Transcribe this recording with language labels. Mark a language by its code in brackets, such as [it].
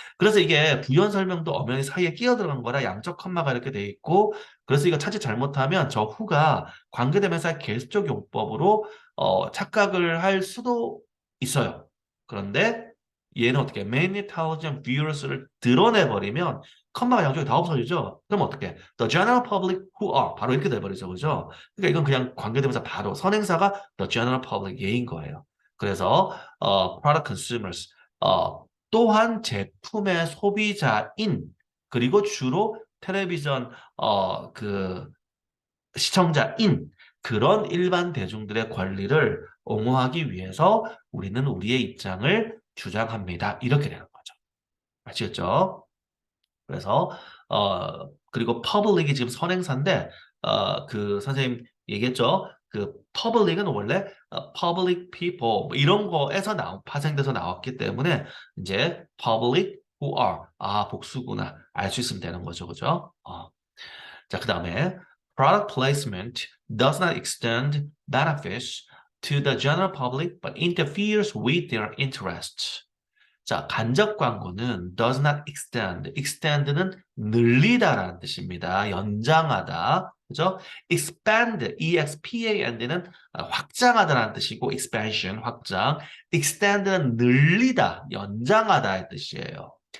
[ko] 그래서 이게 부연 설명도 엄연히 사이에 끼어 들어간 거라 양적 컴마가 이렇게 돼 있고 그래서 이거 찾지 잘못하면 저 후가 관계대명사의 계수적 용법으로 착각을 할 수도 있어요. 그런데 얘는 어떻게 many thousand viewers 를 드러내버리면 컴마가 양쪽에 다 없어지죠. 그럼 어떻게? [en] The general public who are 바로 이렇게 돼버리죠, 그죠? [ko] 그러니까 이건 그냥 관계대명사 바로 선행사가 the general public 얘인 거예요. 그래서 product consumers 또한 제품의 소비자인 그리고 주로 텔레비전 그 시청자인 그런 일반 대중들의 권리를 옹호하기 위해서 우리는 우리의 입장을 주장합니다. 이렇게 되는 거죠. 아시겠죠? 그래서 그리고 public이 지금 선행사인데 그 선생님 얘기했죠. 그 public은 원래 public people 뭐 이런 거에서 파생돼서 나왔기 때문에 이제 public who are 복수구나 알 수 있으면 되는 거죠, 그죠? [en] 자, 그다음에 product placement does not extend benefits to the general public but interferes with their interests. [ko] 자, 간접 광고는 does not extend. extend는 늘리다라는 뜻입니다. 연장하다. 그죠? expand, expand는 확장하다라는 뜻이고 expansion, 확장. extend는 늘리다, 연장하다의 뜻이에요.